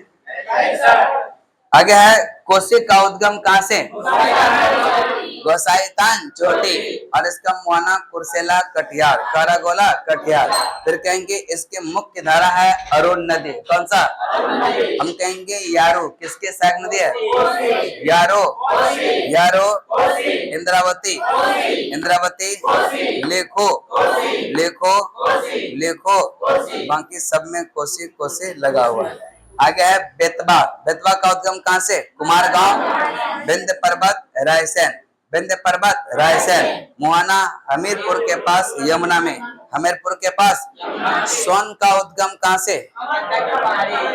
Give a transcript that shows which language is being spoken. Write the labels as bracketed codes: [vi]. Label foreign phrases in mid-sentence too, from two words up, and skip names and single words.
[hi] आगे है कोसी का उद्गम कहाँ से? गोसाई थान चोटी। और इसका मुहाना कुर्सेला कटिहार। कारागोला कटिहार। फिर कहेंगे इसके मुख्य धारा है अरुण नदी। कौन सा? हम कहेंगे यारो किसके सहायक नदी है? यारो। यारो। इंद्रावती। इंद्रावती। लेखो। लेखो। लेखो। बाकी सब में कोसी कोसी लगा हुआ है। आगे है बेतवा। बेतवा का उद्गम कहाँ से? कुमारगांव। विंध्य पर्वत रायसेन। विंध्य पर्वत रायसेन मुहाना हमीरपुर के पास यमुना में। हमीरपुर के पास। सोन का उद्गम कहाँ से?